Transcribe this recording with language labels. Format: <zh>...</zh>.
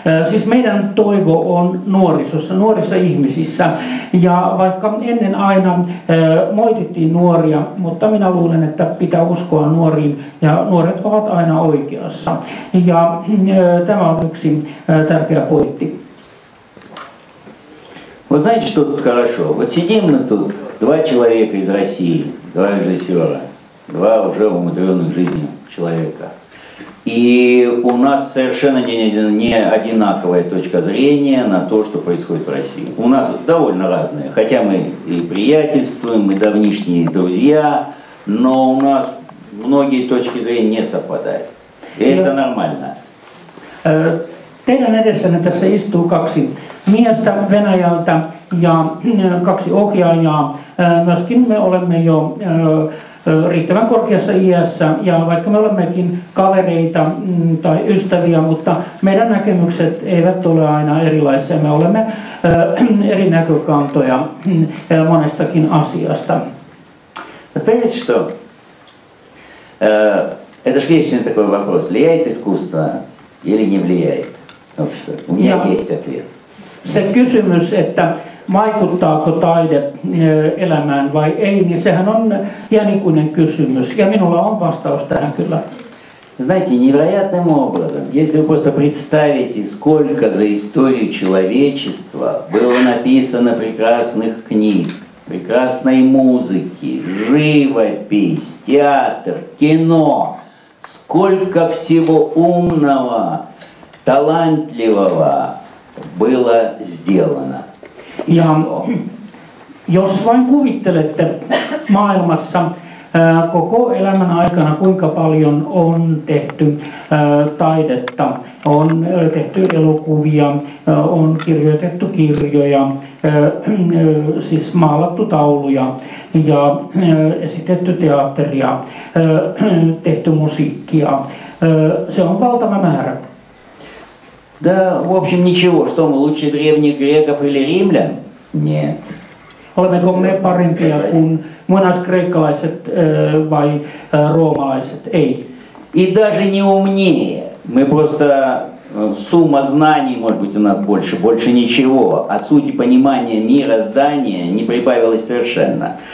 <fi>Siis meidän toivo on nuorisossa, nuorissa ihmisissä, ja vaikka ennen aina moitittiin nuoria, mutta minä luulen, että pitää uskoa nuoriin, ja nuoret ovat aina oikeassa. Ja tämä on yksi tärkeä pointti.</fi> <ru>Вы знаете, что тут хорошо? Вот сидим мы тут, два человека из России, два режиссера, два уже умудренных жизнью человека. И у нас совершенно не одинаковая точка зрения на то, что происходит в России. У нас довольно разные, хотя мы и приятельствуем, и давнишние друзья, но у нас многие точки зрения не совпадают. И это nормально.</ru> <fi>Teidän edessänne tässä istuu kaksi miestä Venäjältä ja kaksi ohjaajaa. Myöskin me olemme jo riittävän korkeassa iässä, ja vaikka me olemmekin kavereita tai ystäviä, mutta meidän näkemykset eivät ole aina erilaisia. Me olemme eri näkökantoja monestakin asiasta.</fi> <ru>Понимаете, что это же вечный такой вопрос, влияет искусство или не влияет? У меня есть ответ.</ru> <fi>Se kysymys, että vaikuttaako taide elämään vai ei, niin sehän on iänikuinen kysymys, ja minulla on vastaus tähän kyllä.</fi> <ru>Знаете, невероятным образом, если вы просто представите, сколько за историю человечества было написано прекрасных книг, прекрасной музыки, живопись, театр, кино, сколько всего умного, талантливого было сделано.</ru> <fi>Ja jos vain kuvittelette maailmassa koko elämän aikana, kuinka paljon on tehty taidetta, on tehty elokuvia, on kirjoitettu kirjoja, siis maalattu tauluja ja esitetty teatteria, tehty musiikkia. Se on valtava määrä.</fi> <ru>Да, в общем, ничего. Что мы лучше древних греков или римлян? Нет.</ru> <fi>Olemmeko me parempia kuin muinaiskreikkalaiset vai roomalaiset? Ei.</fi> <ru>И даже не умнее. Мы просто сумма знаний, может быть, у нас больше ничего, а сути понимания мироздания не прибавилось совершенно.</ru>